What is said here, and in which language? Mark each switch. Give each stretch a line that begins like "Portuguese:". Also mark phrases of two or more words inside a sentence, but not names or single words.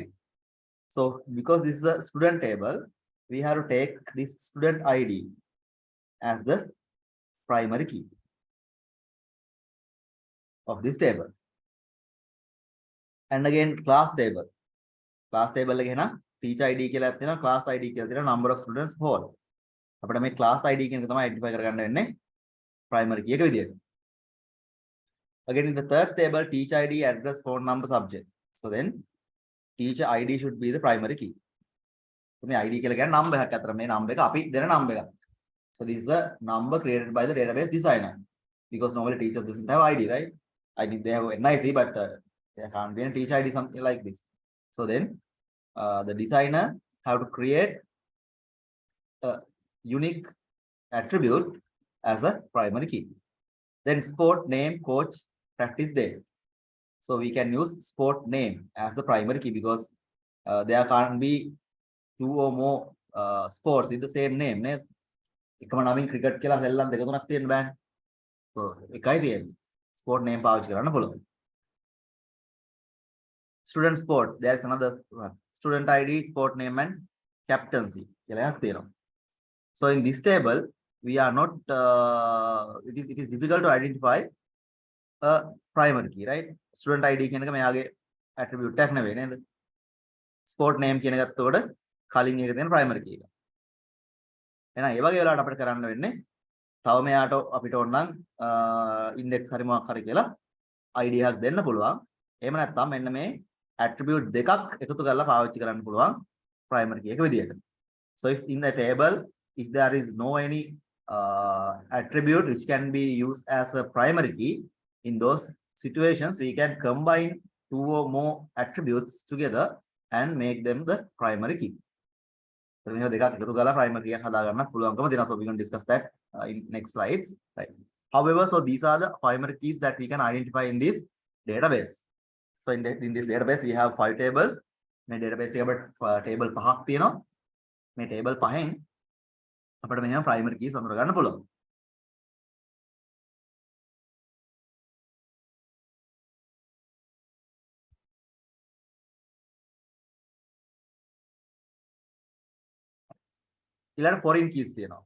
English: So because this is a student table, we have to take this student ID as the primary key of this table. And again class table. Class table again, teacher ID
Sinhala: කියලා තියෙනවා,
English: class ID
Sinhala: කියලා තියෙනවා,
English: number of students whole.
Sinhala: අපිට මේ
English: class ID
Sinhala: කියන එක තමයි identify කරගන්න වෙන්නේ
English: primary key
Sinhala: එක විදියට.
English: Again in the third table, teacher ID, address, phone number, subject. So then teacher ID should be the primary key.
Sinhala: So මේ ID කියලා කියන්නේ number එකක් අතර මේ number එක අපි දෙන number එකක්.
English: So this is a number created by the database designer, because normally teachers doesn't have ID, right? I mean they have NIC, but there can't be a teacher ID something like this. So then the designer have to create a unique attribute as a primary key. Then sport name, coach, practice day. So we can use sport name as the primary key, because there can't be two or more sports in the same name.
Sinhala: එකම නමින් cricket කියලා සෙල්ලම් දෙක තුනක් තියෙන්න බෑනේ. So එකයි තියෙන්නේ.
English: Sport name
Sinhala: පාවිච්චි කරන්න පුළුවන්.
English: Student sport, there is another one. Student ID, sport name and captaincy
Sinhala: කියලා එකක් තියෙනවා.
English: So in this table we are not it is difficult to identify a primary key, right? Student ID
Sinhala: කියන එක මෙයාගේ attribute එකක් නෙවෙයි නේද?
English: Sport name
Sinhala: කියන එකත් උඩ කලින් එක තියෙන
English: primary key
Sinhala: එක. එහෙනම් ඒ වගේ වෙලාවට අපිට කරන්න වෙන්නේ තව මෙයාට අපිට ඕනනම් index හරි මොකක් හරි කියලා ID එකක් දෙන්න පුළුවන්. එහෙම නැත්නම් මෙන්න මේ attribute දෙකක් එකතු කරලා පාවිච්චි කරන්න පුළුවන්
English: primary key
Sinhala: එක විදියට.
English: So if in the table, if there is no any attribute which can be used as a primary key, in those situations we can combine two or more attributes together and make them the primary key. So we have
Sinhala: දෙකක් එකතු කරලා
English: primary key
Sinhala: එක හදා ගන්නත් පුළුවන්කම තියෙනවා.
English: So we can discuss that in next slides, right? However, so these are the primary keys that we can identify in this database. So in this database we have 5 tables.
Sinhala: මේ database එකේ අපිට table 5ක් තියෙනවා. මේ table 5න් අපිට මෙහෙම
English: primary keys
Sinhala: අඳුර ගන්න පුළුවන්. ඊළඟ
English: foreign keys
Sinhala: තියෙනවා.